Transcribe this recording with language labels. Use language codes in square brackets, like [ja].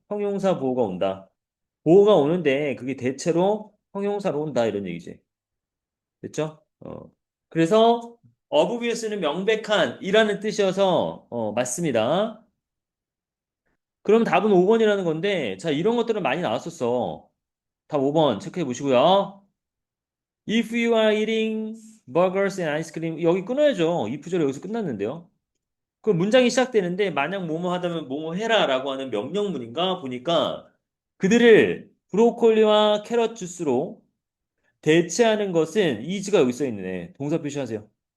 [ko] 형용사 보호가 온다. 보호가 오는데 그게 대체로 형용사로 온다. 이런 얘기지. 됐죠? 그래서 어브비어스는 명백한 이라는 뜻이어서, 맞습니다. 그럼 답은 5번이라는 건데, 자, 이런 것들은 많이 나왔었어. 답 5번 체크해 보시고요. [en] If you are eating burgers and ice cream, [ko] 여기 끊어야죠. 이 구절이 여기서 끝났는데요. 그 문장이 시작되는데, 만약 뭐뭐 하다면 뭐뭐 해라라고 하는 명령문인가 보니까 그들을 브로콜리와 캐럿 주스로 대체하는 것은 is가 여기 써 있네. 동사 표시하세요.